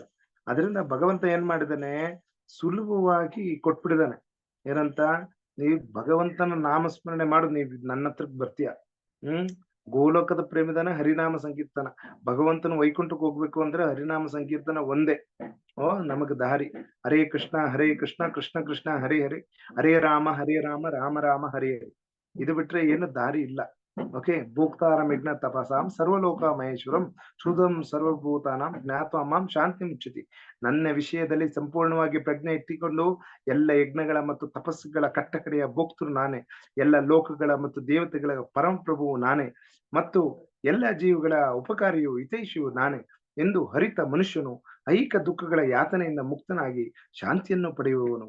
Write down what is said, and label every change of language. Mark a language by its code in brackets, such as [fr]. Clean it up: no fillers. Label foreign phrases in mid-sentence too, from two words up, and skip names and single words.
[kn] ಅದರಿಂದ ಭಗವಂತ ಏನ್ ಮಾಡಿದಾನೆ, ಸುಲಭವಾಗಿ ಕೊಟ್ಬಿಡಿದಾನೆ. ಏನಂತ, ನೀವ್ ಭಗವಂತನ ನಾಮಸ್ಮರಣೆ ಮಾಡು, ನೀವ್ ನನ್ನ ಹತ್ರಕ್ ಬರ್ತೀಯ. ಗೋಲೋಕದ ಪ್ರೇಮಿದಾನ ಹರಿನಾಮ ಸಂಕೀರ್ತನ. ಭಗವಂತನ ವೈಕುಂಠಕ್ಕೆ ಹೋಗ್ಬೇಕು ಅಂದ್ರೆ ಹರಿನಾಮ ಸಂಕೀರ್ತನ ಒಂದೇ ನಮಗ್ ದಾರಿ. [sa] ಹರೇ ಕೃಷ್ಣ ಕೃಷ್ಣ ಕೃಷ್ಣ ಹರೇ ಹರೇ, ಹರೇ ರಾಮ ರಾಮ ರಾಮ ಹರೇ ಹರಿ. [kn] ಇದು ಬಿಟ್ರೆ ಏನು ದಾರಿ ಇಲ್ಲ. ಓಕೆ, [sa] ಭೋಕ್ತಾರಂ ಯಜ್ಞ ತಪಸಾಂ ಸರ್ವಲೋಕ ಮಹೇಶ್ವರಂ ಶುದ್ಧಂ ಸರ್ವಭೂತಾನಾಂ ಜ್ಞಾತ್ವಾ ಮಾಂ ಶಾಂತಿ ಮುಚ್ಚತಿ. [kn] ನನ್ನ ವಿಷಯದಲ್ಲಿ ಸಂಪೂರ್ಣವಾಗಿ ಪ್ರಜ್ಞೆ ಎತ್ತಿಕೊಂಡು ಎಲ್ಲ ಯಜ್ಞಗಳ ಮತ್ತು ತಪಸ್ಸುಗಳ ಕಟ್ಟಕಡೆಯ ಭೋಕ್ತೃ ನಾನೇ, ಎಲ್ಲ ಲೋಕಗಳ ಮತ್ತು ದೇವತೆಗಳ ಪರಮಪ್ರಭುವು ನಾನೇ, ಮತ್ತು ಎಲ್ಲ ಜೀವಗಳ ಉಪಕಾರಿಯು ಹಿತೈಷಿಯು ನಾನೇ ಎಂದು ಹರಿತ ಮನುಷ್ಯನು ಐಕ ದುಃಖಗಳ ಯಾತನೆಯಿಂದ ಮುಕ್ತನಾಗಿ ಶಾಂತಿಯನ್ನು ಪಡೆಯುವವನು.